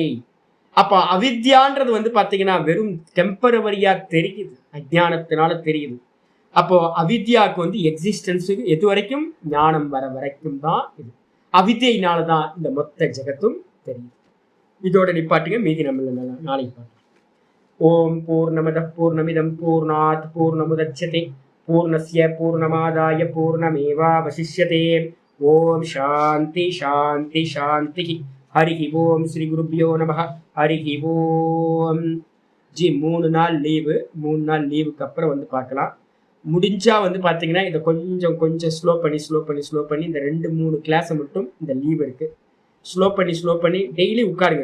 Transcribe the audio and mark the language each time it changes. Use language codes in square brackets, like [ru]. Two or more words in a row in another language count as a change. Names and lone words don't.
[ta] அப்ப அவித்யான்றது வந்து பாத்தீங்கன்னா வெறும் டெம்பரவரியா தெரியுது, அஜ்ஞானத்தினால தெரியுது. அப்போ அவித்யாவுக்கு வந்து எக்ஸிஸ்டன்ஸுக்கு எது வரைக்கும், ஞானம் வர வரைக்கும் தான் இது. அவித்யினாலதான் இந்த மொத்த ஜெகத்தும் தெரியும். இதோட நிப்பாட்டுங்க, மீதி நம்ம நாளைக்கு பார்க்கலாம். [sa] ओम् पूर्णमदः पूर्णमिदं पूर्णात् पूर्णमुदच्यते पूर्णस्य पूर्णमादाय पूर्णमेवावशिष्यते. ओम् शान्तिः शान्तिः शान्तिः. हरिः ओम्. श्री गुरुभ्यो नमः हरिः ओम्. [ta] ஜி 3 நாள் லீவு. 3 நாள் லீவுக்கு அப்புறம் வந்து பார்க்கலாம். முடிஞ்சா வந்து பார்த்தீங்கன்னா இதை கொஞ்சம் ஸ்லோ பண்ணி இந்த 2-3 கிளாஸை மட்டும் இந்த லீவ் இருக்குது ஸ்லோ பண்ணி டெய்லி உட்காருங்க.